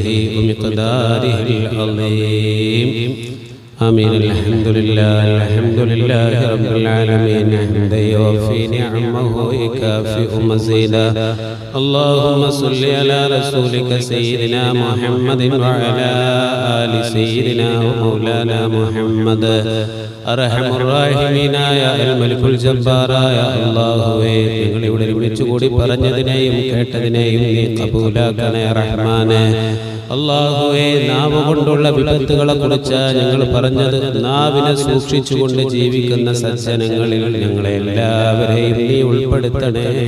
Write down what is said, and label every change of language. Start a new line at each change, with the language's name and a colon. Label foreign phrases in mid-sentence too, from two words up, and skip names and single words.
Arabic: ومقداره العظيم آمين الحمد لله رب العالمين حمدا يوفي نعمه ويكافئ مزيدا اللهم صل على رسولك سيدنا محمد وعلى آل سيدنا ومولانا محمد أرحم الراحمين يا الملك الجبار يا الله
Malayalam: ഞങ്ങൾ ഇവിടെ ഒരുമിച്ച് കൂടി പറഞ്ഞതിനെയും കേട്ടതിനെയും നീ കബൂലാക്കണേ റഹ്മാനേ അല്ലാഹുവേ നാവ് കൊണ്ടുള്ള വിപത്തുകളെ കുറിച്ച് ഞങ്ങൾ പറഞ്ഞത് നാവിനെ സൂക്ഷിച്ചുകൊണ്ട് ജീവിക്കുന്ന സജ്ജനങ്ങളിൽ ഞങ്ങളെ എല്ലാവരെയും നീ ഉൾപ്പെടുത്തണേ